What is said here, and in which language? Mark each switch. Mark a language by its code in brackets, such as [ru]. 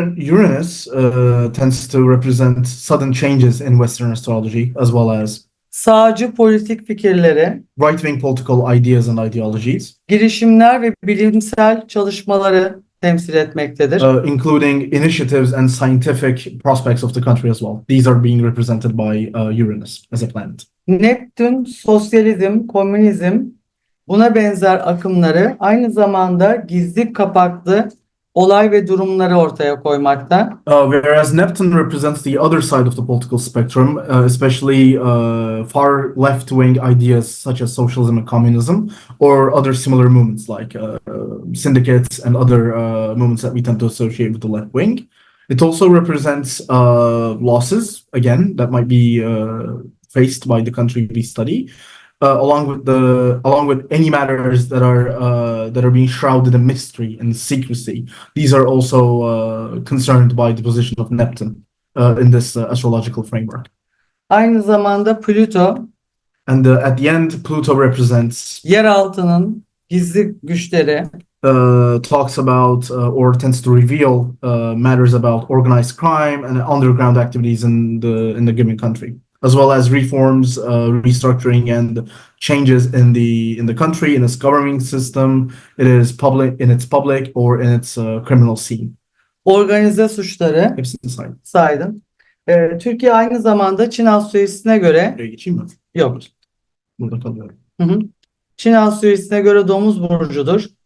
[en] Uranus tends to represent sudden changes in Western astrology, as well as [tr] sağcı politik fikirleri, [en] right-wing political ideas and ideologies, [tr] girişimler ve bilimsel çalışmaları temsil etmektedir. [en] including initiatives and scientific prospects of the country as well. These are being represented by Uranus as a planet. [tr] Neptün, sosyalizm, komünizm, buna benzer akımları aynı zamanda gizli kapaklı olay ve durumları ortaya koymakta. [en] Whereas Neptune represents the other side of the political spectrum, especially far left-wing ideas such as socialism and communism, or other similar movements like syndicates and other movements that we tend to associate with the left wing. It also represents losses, again, that might be faced by the country we study, along with any matters that are being shrouded in mystery and secrecy. These are also concerned by the position of Neptune in this astrological framework. [tr] Aynı zamanda Plüto, [en] And at the end, Pluto represents [tr] yeraltının gizli güçleri, [en] talks about or tends to reveal matters about organized crime and underground activities in the given country, as well as reforms, restructuring, and changes in the country, in its governing system, in its public or in its criminal scene. [tr] organize suçları Hepsini saydım. saydım. Türkiye aynı zamanda Çin astrolojisine göre Buraya geçeyim mi? yok. Burada kalıyorum. Hı hı. Çin astrolojisine göre Domuz burcudur.